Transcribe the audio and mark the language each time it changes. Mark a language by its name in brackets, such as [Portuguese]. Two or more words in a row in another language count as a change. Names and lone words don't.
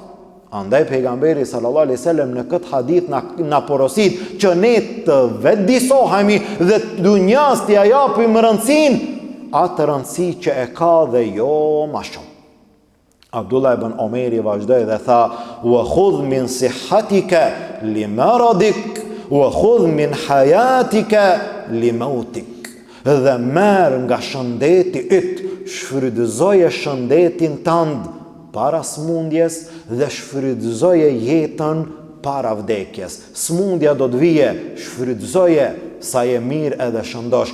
[Albanian] Andaj pejgamberi [Arabic] صلى الله عليه وسلم [Albanian] në këtë hadith na porosit që ne të vetëdijsohemi dhe dunjas t'ia japim rëndësinë, atë rëndësi që e ka dhe jo më shumë. Abdullah ibn Omeri vazhdoi dhe tha: [Arabic] وخذ من صحتك لمرضك، وخذ من حياتك لموتك. [Albanian] Dhe merr nga shëndeti yt, shfrytëzoje shëndetin tënd para smundjes dhe shfrytëzoje jetën para vdekjes. Smundja do të vije, shfrytëzoje sa je mirë edhe shëndosh.